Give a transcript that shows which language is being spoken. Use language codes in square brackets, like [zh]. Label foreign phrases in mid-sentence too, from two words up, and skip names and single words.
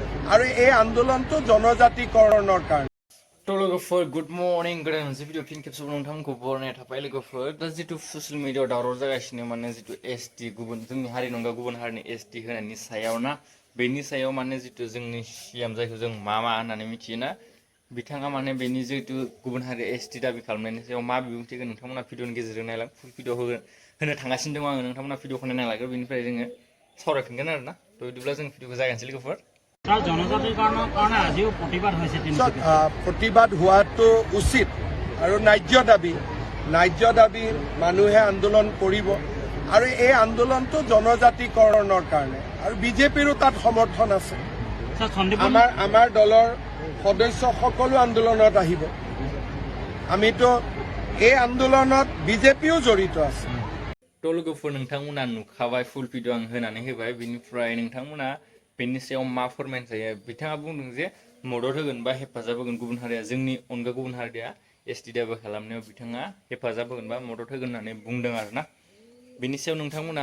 [as] আৰু এই আন্দোলনটো জনজাতিকৰণৰ কাৰণে। [brx] To लोगोफोर [en] good morning [brx] गोदान मोनसे भिडिअ फिन खेबसेबाव नोंथांमोनखौ बरायनाय थाबाय लोगोफोर दा जितु ससियेल मिडियाआव दावराव जागासिनो माने जितु एसटि गुबुन जोंनि हारिनि अनगा गुबुन हारिनि एसटि होनायनि सायाव ना बेनि सायाव माने जितु जोंनि सिएम जायखौ जों मा होननानै मिथियोना बिथाङा माने बेनि जितु गुबुन हारि एसटि दाबि खालामनायनि सायाव मा बिबुंथि होगोन नोंथांमोना भिडिअनि गेजेरजों नायलां [en] full video [brx] होनो थांगासिनो दं आङो नोंथांमोना भिडिअखौ नायलांगोन बेनिफ्राय जोङो सावरायफिनगोन आरोना थ' बिदिब्ला जों भिडिअखौ जागायनोसै लोगोफोर [as] জনজাতিকৰণৰ কাৰণে আজিও প্ৰতিবাদ হৈছে প্ৰতিবাদ হোৱাটো উচিত আৰু ন্যায্য দাবী মানুহে আন্দোলন কৰিব আৰু এই আন্দোলনটো জনজাতিকৰণৰ কাৰণে আৰু বিজেপিৰো তাত সমৰ্থন আছে আমাৰ দলৰ সদস্য সকলো আন্দোলনত আহিব আমিতো এই আন্দোলনত বিজেপিও জড়িত আছে [brx] थ' लोगोफोर नोंथांमोना नुखाबाय [en] full video [brx] आं होनानै होबाय बिनिफ्राय नोंथांमोना बेनि सायाव मा फोरमायनो जायो बिथाङा बुंदों जे मदद होगोन बा हेफाजाब होगोन गुबुन हारिया जोंनि अनगा गुबुन हारिया एसटि दाबि खालामनायाव बिथाङा हेफाजाब होगोन बा मदद होगोन होननानै बुंदों आरोना बेनि सायाव नोंथांमोना